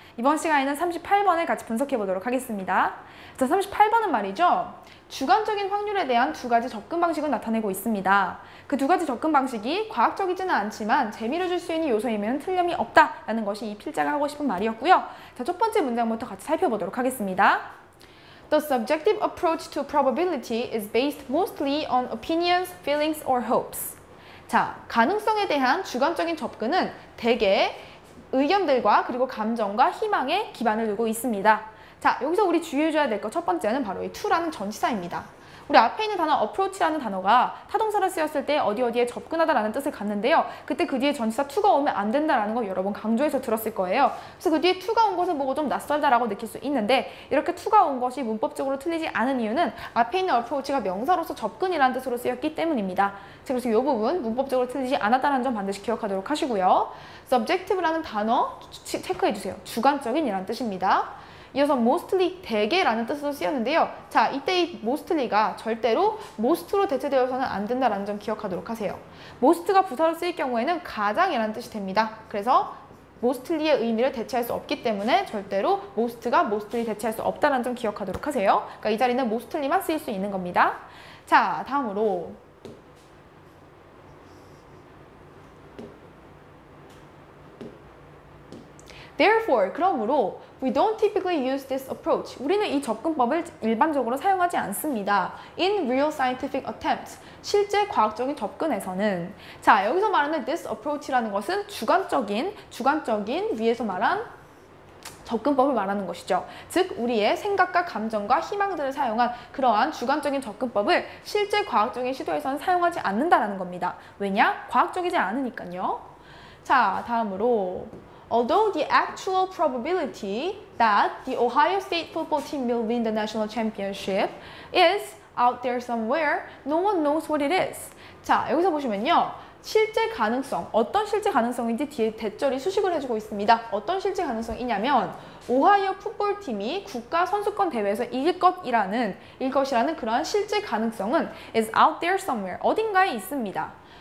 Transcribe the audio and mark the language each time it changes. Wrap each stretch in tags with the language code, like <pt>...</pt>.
<ko>이번 시간에는 38번을 같이 분석해 보도록 하겠습니다. 자, 38번은 말이죠. 주관적인 확률에 대한 두 가지 접근 방식을 나타내고 있습니다. 그 두 가지 접근 방식이 과학적이지는 않지만 재미를 줄 수 있는 요소이면 틀림이 없다라는 것이 이 필자가 하고 싶은 말이었고요. 자, 첫 번째 문장부터 같이 살펴보도록 하겠습니다.</ko> <en>The subjective approach to probability is based mostly on opinions, feelings, or hopes.</en> <ko>자, 가능성에 대한 주관적인 접근은 대개 의견들과 그리고 감정과 희망에 기반을 두고 있습니다. 자, 여기서 우리 주의해줘야 될 것 첫 번째는 바로 이 to라는 전치사입니다. 우리 앞에 있는 단어 approach라는 단어가 타동사로 쓰였을 때 어디에 접근하다라는 뜻을 갖는데요. 그때 그 뒤에 전치사 to가 오면 안 된다라는 거 여러 번 강조해서 들었을 거예요. 그래서 그 뒤에 to가 온 것을 보고 좀 낯설다라고 느낄 수 있는데 이렇게 to가 온 것이 문법적으로 틀리지 않은 이유는 앞에 있는 approach가 명사로서 접근이라는 뜻으로 쓰였기 때문입니다. 그래서 이 부분 문법적으로 틀리지 않았다는 점 반드시 기억하도록 하시고요. subjective라는 단어 체크해주세요. 주관적인이라는 뜻입니다. 이어서 mostly, 대개라는 뜻으로 쓰였는데요. 자, 이때 이 mostly가 절대로 most로 대체되어서는 안 된다는 점 기억하도록 하세요. most가 부사로 쓰일 경우에는 가장이라는 뜻이 됩니다. 그래서 mostly의 의미를 대체할 수 없기 때문에 절대로 most가 mostly 대체할 수 없다는 점 기억하도록 하세요. 그러니까 이 자리는 mostly만 쓰일 수 있는 겁니다. 자, 다음으로</ko> <en>Therefore,</en> <ko>그러므로</ko> <en>we don't typically use this approach.</en> <ko>우리는 이 접근법을 일반적으로 사용하지 않습니다.</ko> <en>In real scientific attempts.</en> <ko>실제 과학적인 접근에서는. 자, 여기서 말하는</ko> <en>this approach</en> <ko>라는 것은 주관적인 위에서 말한 접근법을 말하는 것이죠. 즉, 우리의 생각과 감정과 희망들을 사용한 그러한 주관적인 접근법을 실제 과학적인 시도에서는 사용하지 않는다는 겁니다. 왜냐? 과학적이지 않으니까요.</ko> <en>자, 다음으로 Although the actual probability that the Ohio State football team will win the national championship is out there somewhere, no one knows what it is.</en> <ko>자, 여기서 보시면요. 실제 가능성, 어떤 실제 가능성인지 뒤에 대절이 수식을 해주고 있습니다. 어떤 실제 가능성이냐면 오하이오 풋볼팀이 국가 선수권 대회에서 이길 것이라는 그러한 실제 가능성은</ko> <en>is out there somewhere,</en> <ko>어딘가에 있습니다.</ko>